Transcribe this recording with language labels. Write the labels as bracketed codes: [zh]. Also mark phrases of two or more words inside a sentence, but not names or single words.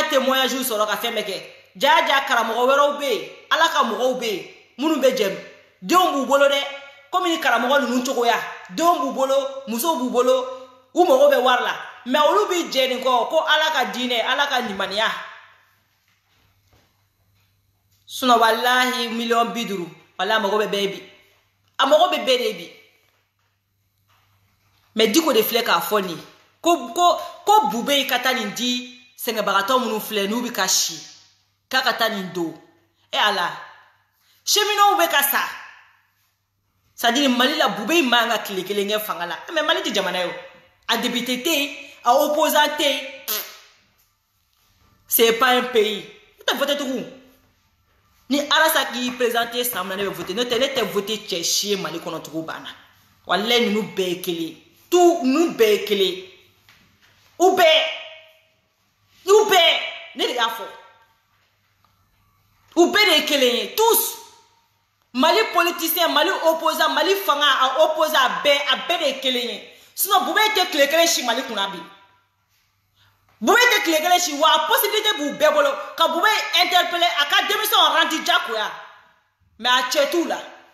[bm] témoignage sɔrɔ ka fɛn bɛɛ kɛ jaja karamɔgɔ wɛrɛw be ala ka mɔgɔw be minnu bɛ jɛm denw b'u bolo dɛ comme ni karamɔgɔ ninnu cogoya denw b'u bolo musow b'u bolo u mɔgɔw bɛ wari la mais olu bi jɛ nin kɔ ko ala ka diinɛ ala ka limaniya sinon wallahi million 50 wallahi mɔgɔ bɛ bɛɛ bi a mɔgɔ bɛ bɛɛ de bi mais Diko de filɛ k'a fɔ nin ko bube yi ka taa nin di sɛgɛnbagatɔ minnu filɛ n'u bi ka si k'a ka taa nin don ala cheminot bɛ ka sa [fr] c'est-à-dire [bm] Mali la bube yi man ka tile kelen kɛ fanga la mais Mali tɛ jamana ye a député tɛ yen a opposant tɛ yen [fr] c'est pas un pays [bm] ne tɛ voter tugun ni Arasa k'i présenter san min na ne bɛ voter ne tɛ voter cɛ si ye Mali kɔnɔ tugun banna wallahi ninnu bɛɛ ye kelen [fr] tout nous [bm] bɛɛ ye kelen u bɛɛ ne de y'a fɔ u bɛɛ de ye kelen ye tous Mali politicien Mali opposant Mali fanga a opposé a bɛɛ de ye kelen ye sinon bube tɛ tile kelen si Mali kunna bi bube tɛ tile kelen si wa possibilité b'u bɛɛ bolo ka bube interpeller a ka [fr] démission rendre [bm] jagoya mais a cɛ t'u la